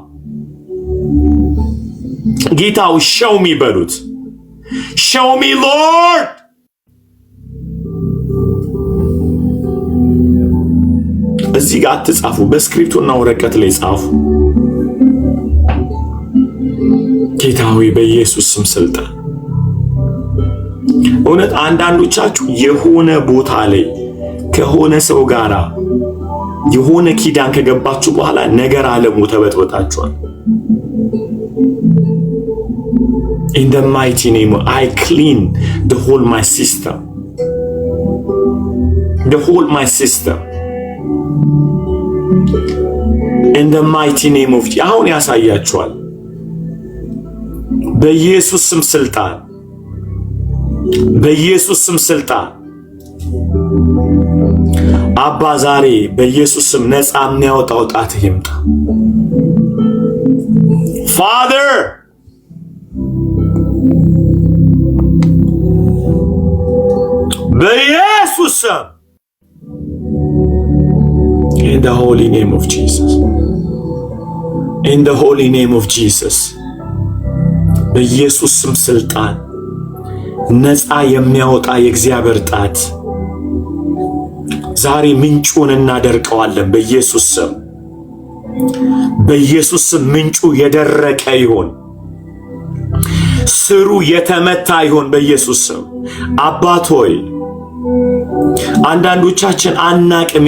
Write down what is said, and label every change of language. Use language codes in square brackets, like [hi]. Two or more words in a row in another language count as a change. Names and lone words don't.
[am] ጌታው ሸውሚ በሉት። [en] show me Lord። [am] እዚህ ጋር አትጻፉ፣ በስክሪፕቱና ወረቀት ላይ ጻፉ። ጌታ ሆይ በኢየሱስ ስም ስልጣን። እውነት አንዳንዶቻችሁ የሆነ ቦታ ላይ ከሆነ ሰው ጋራ የሆነ ኪዳን ከገባችሁ በኋላ ነገር ዓለሙ ተበጥበጣችኋል። [en] in the mighty name I clean the whole my system, the whole my system in the mighty name of Jesus. [am] አሁን ያሳያችኋል በኢየሱስ ስም ስልጣን፣ በኢየሱስ ስም ስልጣን አባ ዛሬ በኢየሱስ ስም ነፃ የሚያወጣው ጣት ይምጣ። [en] Father, [am] በኢየሱስ ስም [en] in the holy name of Jesus, in the holy name of Jesus, [am] በኢየሱስ ስም ስልጣን ነፃ የሚያወጣ የእግዚአብሔር ጣት ዛሬ ምንጩን እናደርቀዋለን በኢየሱስ ስም። በኢየሱስ ስም ምንጩ የደረቀ ይሁን፣ ስሩ የተመታ ይሁን በኢየሱስ ስም። አባት ሆይ አንዳንዶቻችን አናቅም